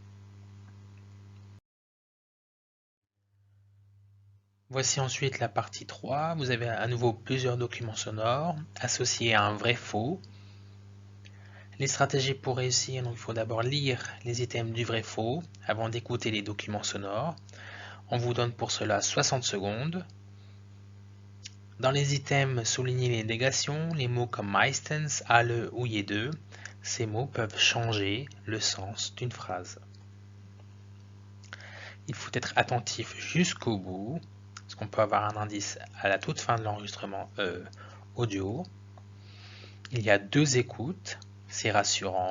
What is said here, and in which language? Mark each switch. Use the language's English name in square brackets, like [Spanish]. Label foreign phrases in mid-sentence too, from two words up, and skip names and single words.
[French] Voici ensuite la partie 3, vous avez à nouveau plusieurs documents sonores associés à un vrai-faux. Les stratégies pour réussir, donc il faut d'abord lire les items du vrai-faux avant d'écouter les documents sonores. On vous donne pour cela 60 secondes. Dans les items, soulignez les négations, les mots comme [German] meistens, alle [French] ou jede. Ces mots peuvent changer le sens d'une phrase. Il faut être attentif jusqu'au bout, parce qu'on peut avoir un indice à la toute fin de l'enregistrement audio. Il y a 2 écoutes, c'est rassurant.